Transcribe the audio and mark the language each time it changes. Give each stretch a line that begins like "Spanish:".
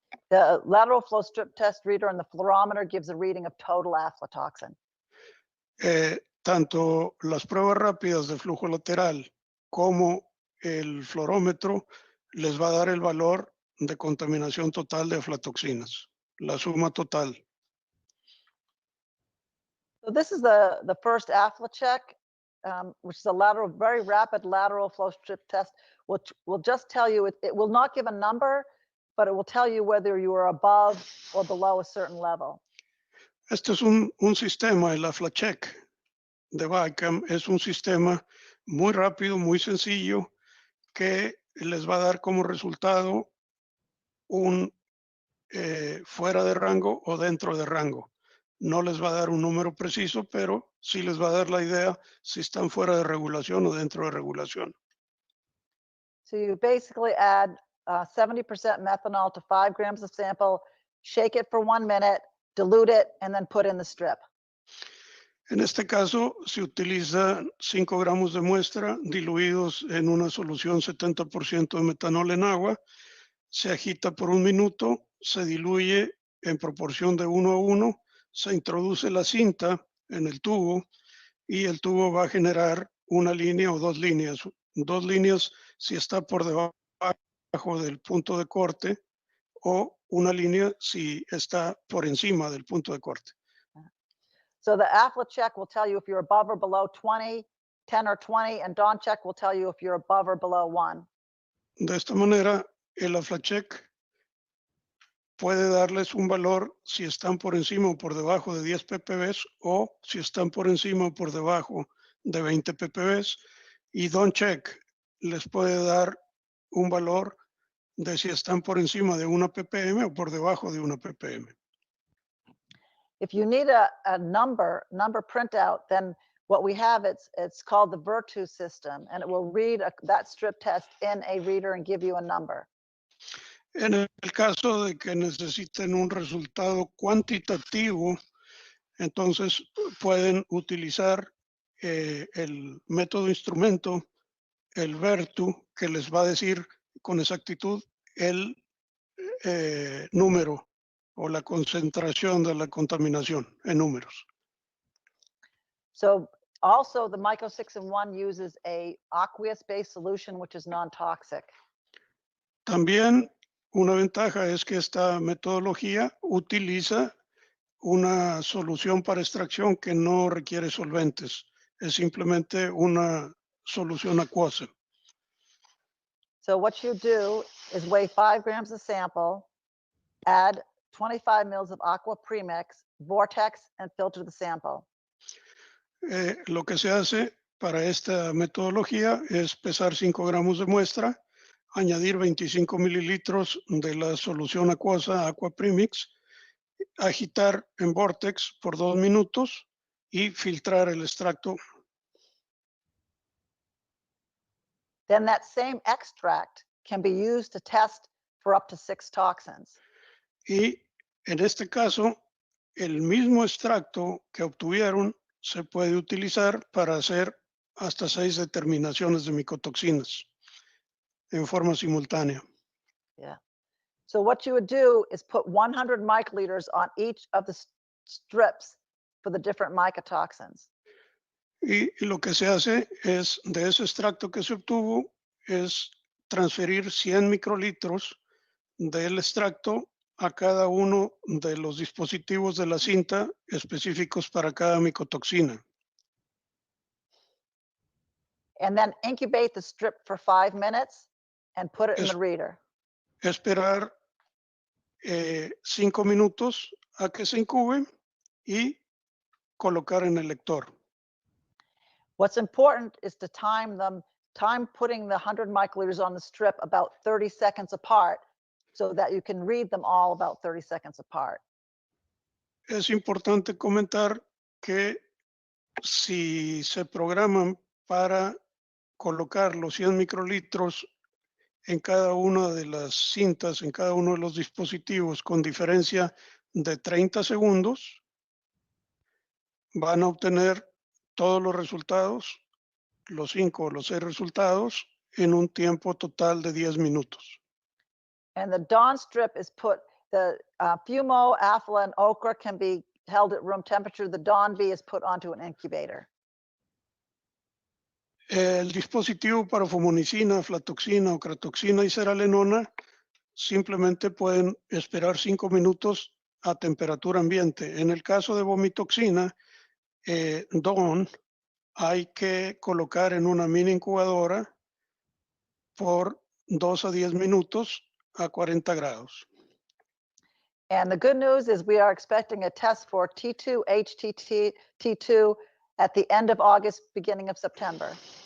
English: The lateral flow strip test reader and the fluorometer gives a reading of total aflatoxin.
Spanish: Tanto las pruebas rápidas de flujo lateral como el fluorómetro les va a dar el valor de contaminación total de aflatoxinas, la suma total.
English: So this is the first AflaCheck, which is a very rapid lateral flow strip test, which will just tell you, it will not give a number, but it will tell you whether you are above or below a certain level.
Spanish: Este es un sistema, el AflaCheck de Vicam, es un sistema muy rápido, muy sencillo, que les va a dar como resultado un fuera de rango o dentro de rango. No les va a dar un número preciso, pero sí les va a dar la idea si están fuera de regulación o dentro de regulación.
English: So you basically add 70% methanol to 5 grams of sample, shake it for 1 minute, dilute it, and then put in the strip.
Spanish: En este caso, se utiliza 5 gramos de muestra diluidos en una solución 70% de metanol en agua, se agita por 1 minuto, se diluye en proporción de 1 a 1, se introduce la cinta en el tubo y el tubo va a generar una línea o 2 líneas. 2 líneas si está por debajo del punto de corte o una línea si está por encima del punto de corte.
English: So the AflaCheck will tell you if you're above or below 20, 10 or 20, and DawnCheck will tell you if you're above or below 1.
Spanish: De esta manera, el AflaCheck puede darles un valor si están por encima o por debajo de 10 ppb o si están por encima o por debajo de 20 ppb, y DawnCheck les puede dar un valor de si están por encima de 1 ppm o por debajo de 1 ppm.
English: If you need a number printout, then what we have, it's called the Virtu system, and it will read that strip test in a reader and give you a number.
Spanish: En el caso de que necesiten un resultado cuantitativo, entonces pueden utilizar el método instrumento, el Virtu, que les va a decir con exactitud el número o la concentración de la contaminación en números.
English: So also the mycotoxin 1 uses a aqueous-based solution, which is non-toxic.
Spanish: También una ventaja es que esta metodología utiliza una solución para extracción que no requiere solventes, es simplemente una solución acuosa.
English: So what you do is weigh 5 grams of sample, add 25 mils of aqua premix, vortex, and filter the sample.
Spanish: Lo que se hace para esta metodología es pesar 5 gramos de muestra, añadir 25 mililitros de la solución acuosa aqua premix, agitar en vortex por 2 minutos y filtrar el extracto.
English: Then that same extract can be used to test for up to 6 toxins.
Spanish: Y en este caso, el mismo extracto que obtuvieron se puede utilizar para hacer hasta 6 determinaciones de micotoxinas en forma simultánea. Yeah.
English: So what you would do is put 100 microliters on each of the strips for the different mycotoxins.
Spanish: Y lo que se hace es, de ese extracto que se obtuvo, es transferir 100 microlitros del extracto a cada uno de los dispositivos de la cinta específicos para cada micotoxina.
English: And then incubate the strip for 5 minutes and put it in the reader.
Spanish: Esperar 5 minutos a que se incube y colocar en el lector.
English: What's important is to time putting the 100 microliters on the strip about 30 seconds apart so that you can read them all about 30 seconds apart.
Spanish: Es importante comentar que si se programan para colocar los 100 microlitros en cada una de las cintas, en cada uno de los dispositivos con diferencia de 30 segundos, van a obtener todos los resultados, los 5 o los 6 resultados, en un tiempo total de 10 minutos.
English: And the Dawn strip is put, the Fumo, Afla, and Okra can be held at room temperature. The Dawn V is put onto an incubator.
Spanish: El dispositivo para fumonicina, aflatoxina, ocratoxina y seralenona simplemente pueden esperar 5 minutos a temperatura ambiente. En el caso de vomitoxina, Dawn, hay que colocar en una mini incubadora por 2 a 10 minutos a 40 grados.
English: And the good news is we are expecting a test for T2, HTT2 at the end of August, beginning of September.